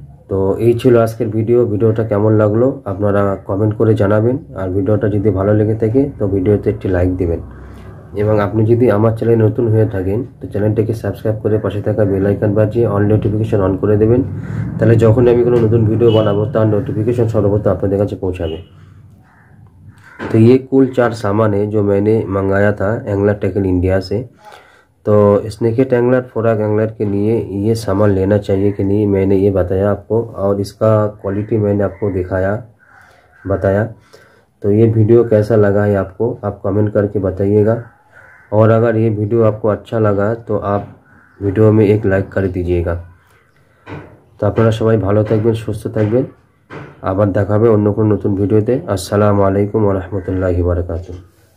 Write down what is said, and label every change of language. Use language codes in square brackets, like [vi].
[bn] তো এই ছিল আজকের ভিডিওটা কেমন লাগলো আপনারা কমেন্ট করে জানাবেন। আর ভিডিওটা যদি ভালো লেগে থাকে তো ভিডিওতে একটি লাইক দিবেন, এবং আপনি যদি আমার চ্যানেলে নতুন হয়ে থাকেন তো চ্যানেলটাকে সাবস্ক্রাইব করে পাশে থাকা বেল আইকন বাজিয়ে অল নোটিফিকেশন অন করে দেবেন। তাহলে যখন আমি কোনো নতুন ভিডিও বানাবো তার নোटिफिकेशन सर्वप्रथम আপনাদের কাছে পৌঁছাবে। [hi] तो ये कुल 4 सामान है जो मैंने मंगाया था एंगलर टैकल इंडिया से। तो स्नेकेट एंगलर फोराक एंगलर के लिए ये सामान लेना चाहिए कि नहीं, मैंने ये बताया आपको, और इसका क्वालिटी मैंने आपको बताया। तो ये वीडियो कैसा लगा है आपको, आप कमेंट करके बताइएगा। और अगर ये वीडियो आपको अच्छा लगा तो आप वीडियो में एक लाइक कर दीजिएगा। [bn] तो আপনারা সবাই ভালো থাকবেন, সুস্থ থাকবেন। আবার দেখা হবে অন্য কোনো নতুন ভিডিওতে। আসসালামু আলাইকুম ওয়া রাহমাতুল্লাহি ওয়া বারাকাতুহু।